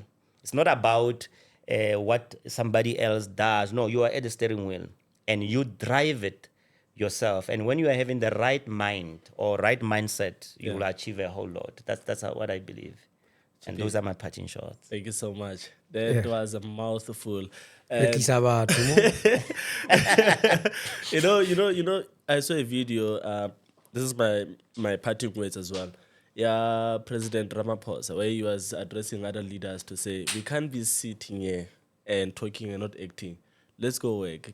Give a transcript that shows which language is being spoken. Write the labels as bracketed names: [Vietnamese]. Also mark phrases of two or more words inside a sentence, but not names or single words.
[English] It's not about what somebody else does. No, you are at the steering wheel and you drive it yourself. And when you are having the right mind or right mindset, you will achieve a whole lot. That's what I believe. And those are my parting shots. Thank you so much. That was a mouthful. [Tswana] Re tlisa batho mo. [English] You know, I saw a video. This is my parting words as well. Yeah, President Ramaphosa, where he was addressing other leaders to say, we can't be sitting here and talking and not acting. Let's go work.